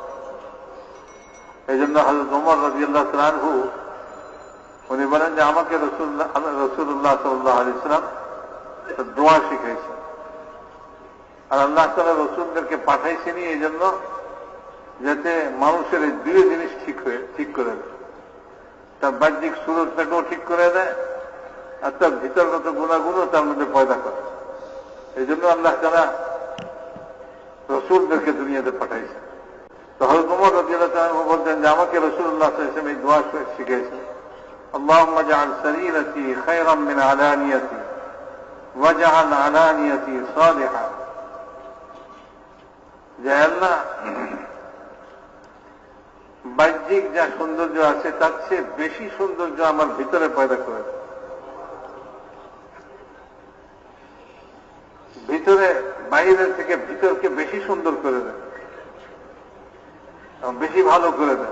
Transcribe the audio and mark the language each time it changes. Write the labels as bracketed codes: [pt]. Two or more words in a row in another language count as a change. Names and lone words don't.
[bn] এই জন্য হযরত ওমর রাদিয়াল্লাহু তাআলা আনহু উনি বলেন যে আমাকে রাসূলুল্লাহ সাল্লাল্লাহু আলাইহি ওয়াসাল্লাম দোয়া শিখিয়েছেন, আর আল্লাহ তাআলা রাসূলদেরকে পাঠাইছেনই এই জন্য যাতে মানুষের এই দুই জিনিস ঠিক করে দেয়, তার বাহ্যিক সুরতটাকেও ঠিক করে দেয়, আর তার ভিতরগত গুণাগুণও তার মধ্যে পয়দা করে। এই জন্য আল্লাহ তাআলা রাসূলদেরকে দুনিয়াতে পাঠাইছেন। [ur] تو حضرت عمر رضی اللہ تعالیٰ عنہ بولتے ہیں کہ [bn] আমাকে রাসূলুল্লাহ সাল্লাল্লাহু আলাইহি ওয়াসাল্লাম এই দোয়া শিখিয়েছেন, [ar] اللهم اجعل سريرتي خيرا من علانيتي واجعل علانيتي صالحا. [bn] যে আল্লাহ বাহ্যিক যা সৌন্দর্য আছে তার চেয়ে বেশি সৌন্দর্য আমার ভিতরে পয়দা করে, ভিতরে বাইরের থেকে ভিতরকে বেশি সুন্দর করে দেন, বেশি ভালো করে দেন।